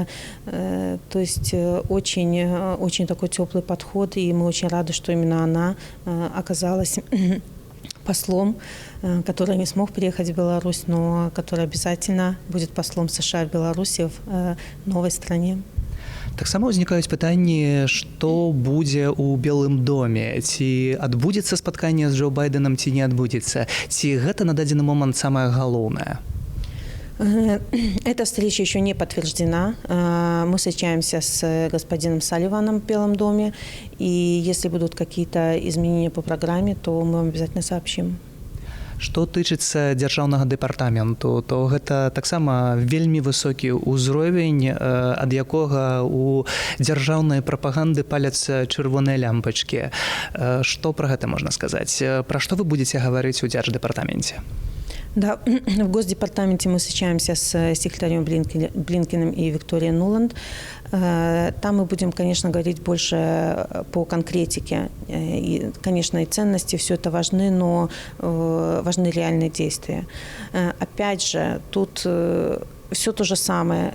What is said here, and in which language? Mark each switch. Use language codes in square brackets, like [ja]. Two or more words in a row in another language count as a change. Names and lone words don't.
[ru] То есть очень, очень такой теплый подход, и мы очень рады, что именно она оказалась послом, который не смог приехать в Беларусь, но который обязательно будет послом США в Беларуси в новой стране. [be] Таксама ўзнікаюць пытанні, што будзе ў Белым доме. Ці адбудзецца спатканне з Джо Байденам, ці не адбудзецца? Ці гэта на дадзены момант самае галоўнае? [ru] Эта встреча еще не подтверждена. Мы встречаемся с господином Салливаном в Белом доме, и если будут какие-то изменения по программе, то мы вам обязательно сообщим. [be] Што тычыцца дзяржаўнага дэпартаменту, то гэта таксама вельмі высокі ўзровень, ад якога у дзяржаўнай прапаганды паляцца чырвоныя лямпачкі. Што пра гэта можна сказаць? Пра што вы будзеце гаварыць у дзярждэпартаменце? [ru] Да, в Госдепартаменте мы встречаемся с секретарем Блинкиным и Викторией Нуланд. Там мы будем, конечно, говорить больше по конкретике. И, конечно, и ценности, все это важны, но важны реальные действия. Опять же, тут все то же самое.